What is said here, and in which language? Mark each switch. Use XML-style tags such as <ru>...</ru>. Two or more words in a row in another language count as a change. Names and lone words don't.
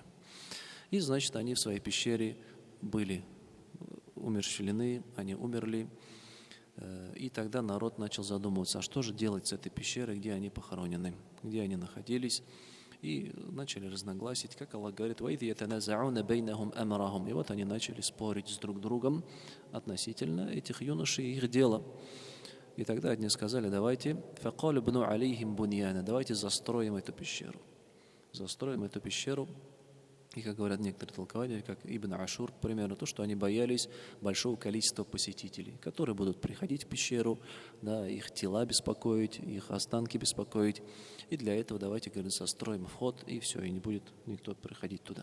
<ru>И, значит, они в своей пещере были умерщвлены, они умерли, и тогда народ начал задумываться, а что же делать с этой пещерой, где они похоронены, где они находились, и начали разногласить, как Аллах говорит,</ru> <ar>وَإِذْ يَتَنَازَعُونَ بَيْنَهُمْ أَمْرَهُمْ.</ar> <ru>И вот они начали спорить с друг другом относительно этих юношей и их дела. И тогда одни сказали, давайте</ru> <ar>فَقَالُ بْنُوا عَلَيْهِمْ بُنْيَانًا,</ar> <ru>давайте застроим эту пещеру. Застроим эту пещеру. И, как говорят некоторые толкователи, как Ибн Ашур, к примеру, то, что они боялись большого количества посетителей, которые будут приходить в пещеру, их тела беспокоить, их останки беспокоить. И для этого давайте, говорят, застроим вход, и все, и не будет никто приходить туда.</ru>